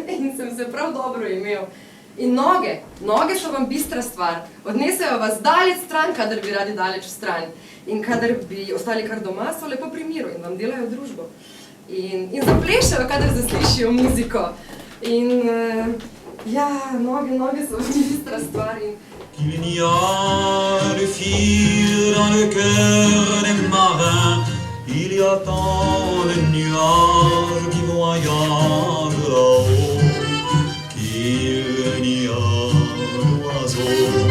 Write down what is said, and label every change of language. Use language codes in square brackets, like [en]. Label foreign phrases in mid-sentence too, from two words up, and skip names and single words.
[sl] In sem se prav dobro imel. In noge so vam bistra stvar. Odnesejo vas daleč stran, kadar bi radi daleč stran. In kadar bi ostali kar doma, so lepo pri miru in vam delajo družbo. In zaplešajo, kadar zaslišijo muziko. In ja, noge so vam bistra stvar. [fr] Il n'y a de fil dans le cœur des marins. Il y a tant de nuages qui voyagent là-haut qu'il n'y a d'oiseaux.